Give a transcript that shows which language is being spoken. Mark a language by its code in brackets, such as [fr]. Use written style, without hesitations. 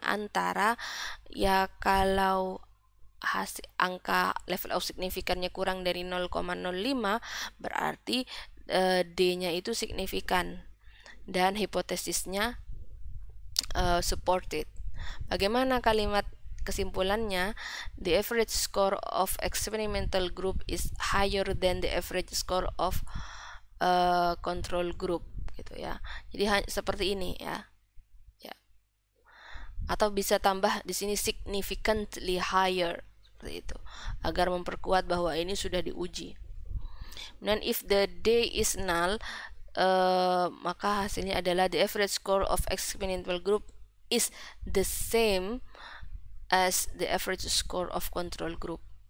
[id] Antara ya kalau hasil angka level of signifikannya kurang dari 0,05 berarti D-nya itu signifikan dan hipotesisnya supported. Bagaimana kalimat kesimpulannya? [en] The average score of experimental group is higher than the average score of control group [id] gitu ya. Jadi seperti ini ya. Atau bisa tambah di sini [en] significantly higher [id] seperti itu agar memperkuat bahwa ini sudah diuji. Dan [en] if the D is null, [id] maka hasilnya adalah [en] the average score of experimental group is the same as the average score of control group.